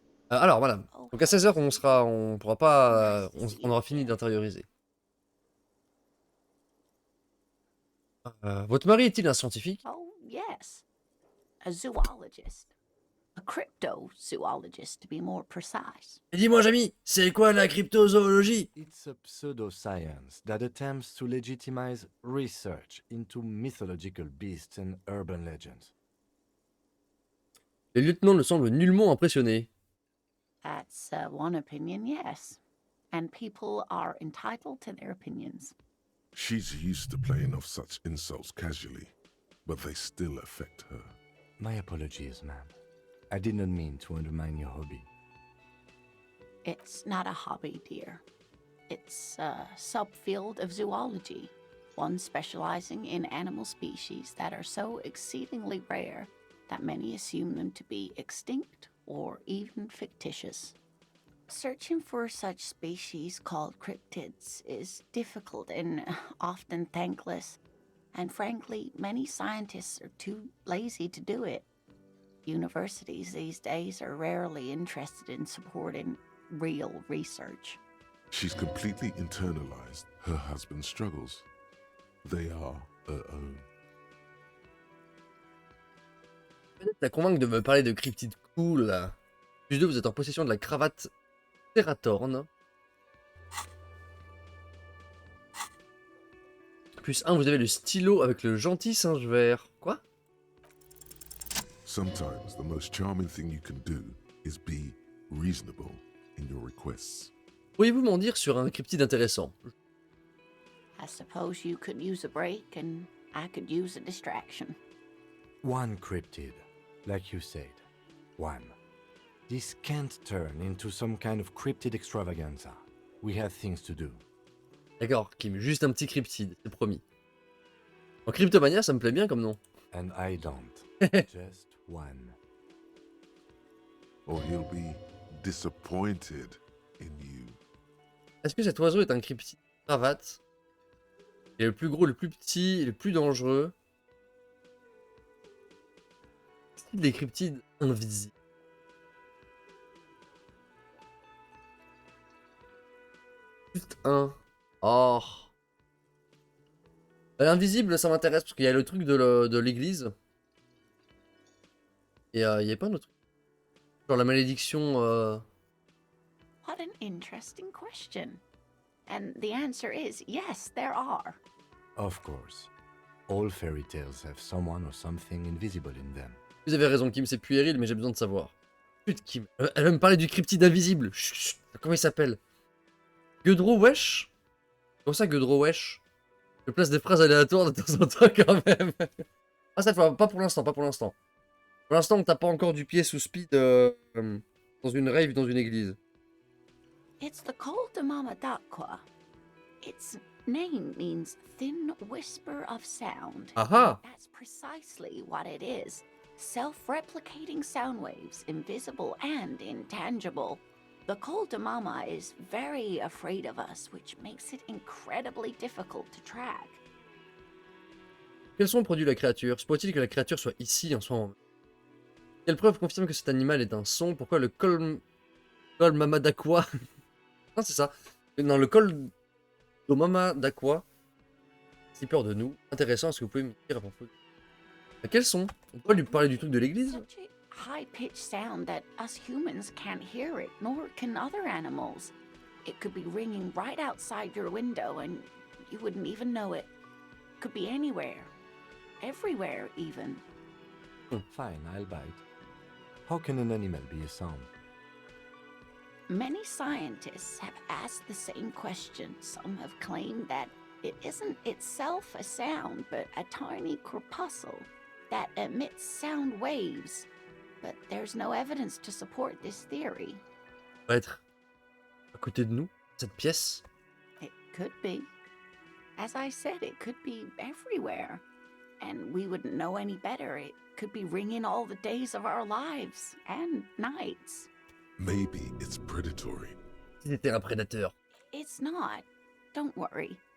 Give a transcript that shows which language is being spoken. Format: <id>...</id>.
<fr>Alors voilà. Donc à 16h, on pourra pas, on aura fini d'intérioriser. Votre mari est-il un scientifique?</fr> <en>Oh, yes. A zoologist. A cryptozoologist, to be more precise. Et dis-moi, Jamy, c'est quoi la cryptozoologie? It's a pseudoscience that attempts to legitimize research into mythological beasts and urban legends.</en> <fr>Le lieutenant ne semble nullement impressionné.</fr> <en>That's one opinion, yes. And people are entitled to their opinions. She's used to playing off such insults casually, but they still affect her. My apologies, ma'am. I did not mean to undermine your hobby. It's not a hobby, dear. It's a subfield of zoology, one specializing in animal species that are so exceedingly rare that many assume them to be extinct or even fictitious. Searching for such species called cryptids is difficult and often thankless, and frankly, many scientists are too lazy to do it. Universities these days are rarely interested in supporting real research. She's completely internalized her husband's struggles. They are her own.</en> <fr>Peut-être la convaincre de me parler de cryptides cool là. Plus 2, vous êtes en possession de la cravate Teratorn. Plus 1, vous avez le stylo avec le gentil singe vert. Quoi?</fr> <en>Sometimes the most charming thing you can do is be reasonable in your requests.</en> <fr>Pourriez-vous m'en dire sur un cryptide intéressant?</fr> <en>I suppose you could use a break and I could use a distraction. One cryptid, like you said. One. This can't turn into some kind of cryptid extravaganza. We have things to do.</en> <fr>D'accord, Kim, juste un petit cryptide, c'est promis. En Cryptomania, ça me plaît bien comme nom.</fr> <en>And I don't. Just one. Or he'll be disappointed in you.</en> <fr>Est-ce que cet oiseau est un cryptide cravate? Il est le plus gros, le plus petit, et le plus dangereux. C'est des cryptides invisibles. Juste un. Oh. L'invisible, ça m'intéresse parce qu'il y a le truc de l'église. Et il y a pas un autre truc. Genre la malédiction.</fr> <en>What an interesting question. And the answer is yes, there are. Of course. All fairy tales have someone or something invisible in them.</en> <fr>Vous avez raison, Kim, c'est puéril, mais j'ai besoin de savoir. Putain, Kim, elle va me parler du cryptide invisible. Chut, chut, comment il s'appelle? Guedro Wesh? Comment ça, Guedro Wesh? Je place des phrases aléatoires de temps en temps quand même. Ah, cette fois, pas pour l'instant, pas pour l'instant. Pour l'instant, on tape pas encore du pied sous speed dans une rave, dans une église.</fr> <en>It's the call to Mama Dakwa. Its name means thin whisper of sound. Aha! That's precisely what it is. Self-replicating sound waves, invisible and intangible. The call to Mama is very afraid of us, which makes it incredibly difficult to track.</en> <fr>Quel son produit la créature? Se pourrait-il que la créature soit ici en ce moment? Quelle preuve confirme que cet animal est un son? Pourquoi le col Mama d'Aqua? Non, c'est ça. Non, le col de Mama d'Aqua. Si peur de nous. Intéressant, est-ce que vous pouvez me dire à propos? Quel son? On peut lui parler du truc de l'église?</fr> <en>Such a high-pitched sound that us humans can't hear it, nor can other animals. It could be ringing right outside your window and you wouldn't even know it. Could be anywhere. Everywhere, even. Fine, I'll bite. How can an animal be a sound? Many scientists have asked the same question. Some have claimed that it isn't itself a sound, but a tiny corpuscle that emits sound waves. But there's no evidence to support this theory.</en> <fr>Va être à côté de nous, cette pièce.</fr> <en>It could be. As I said, it could be everywhere. And we wouldn't know any better. It could be ringing all the days of our lives and nights. Maybe it's predatory.</en> <fr>C'était un prédateur.</fr> <en>It's not. Don't worry.</en>